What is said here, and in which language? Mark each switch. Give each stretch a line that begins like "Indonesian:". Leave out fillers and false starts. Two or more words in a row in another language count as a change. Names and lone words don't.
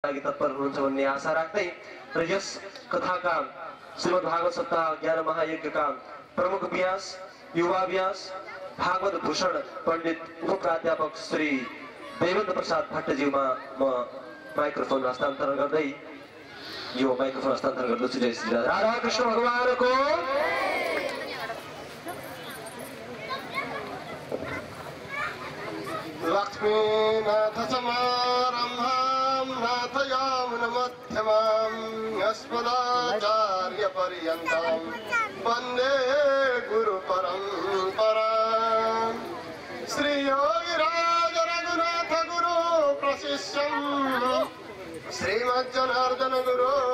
Nepali: लागि तत्पर हुनुहुन्छ भन्ने आशा राख्दै र यस कथाका श्रीमद्भागवत सप्ताह ज्ञान महायज्ञका प्रमुख व्यास युवा व्यास भागवत भूषण पण्डित उपप्राध्यापक श्री देवेन्द्र प्रसाद भट्टज्यूमा म माइक्रोफोन हस्तान्तरण गर्दै यो माइक्रोफोन हस्तान्तरण गर्दछु। जय श्री राधा कृष्ण भगवानको
Sanskrit: लक्ष्मीनाथ समारम्भां नाथयामुनमध्यमां अस्मदाचार्य पर्यन्तां वन्दे गुरुपरम्परां श्री योगिराज रघुनाथ गुरु प्रशिष्यं श्रीमज्जनार्दन गुरु